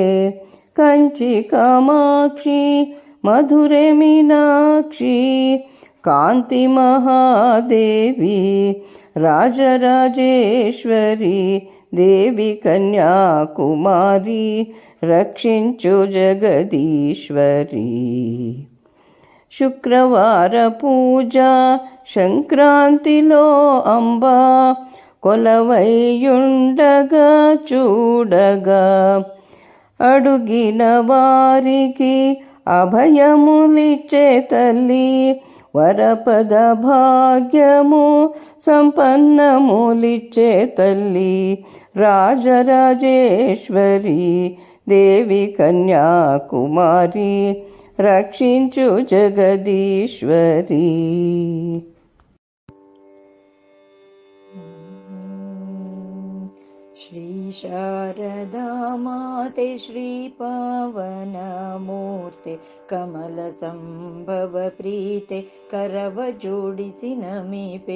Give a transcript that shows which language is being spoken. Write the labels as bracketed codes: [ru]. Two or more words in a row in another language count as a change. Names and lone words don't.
[te] ಕಂಚಿ ಕಾಮಾಕ್ಷಿ ಮಧುರೆ ಮೀನಾಕ್ಷಿ, ಕಾಂತಿ ಮಹಾದೇವಿ. రాజరాజేశ్వరి దేవి కన్యాకుమారి, రక్షించు జగదీశ్వరి. శుక్రవార పూజ సంక్రాంతిలో అంబా కొలవైయుండగా చూడగా అడుగిన వారికి అభయములిచ్చే తల్లి వరపద భాగ్యము సంపన్నములిచ్చే తల్లి రాజరాజేశ్వరి దేవి కన్యాకుమారి రక్షించు జగదీశ్వరి. [kn] ಶ್ರೀ ಶಾರದಾ ಮಾತೆ ಶ್ರೀ ಪಾವನ ಮೂರ್ತೆ ಕಮಲ ಸಂಭವ ಪ್ರೀತೆ ಕರವ ಜೋಡಿಸಿ ನಮಿಪೆ.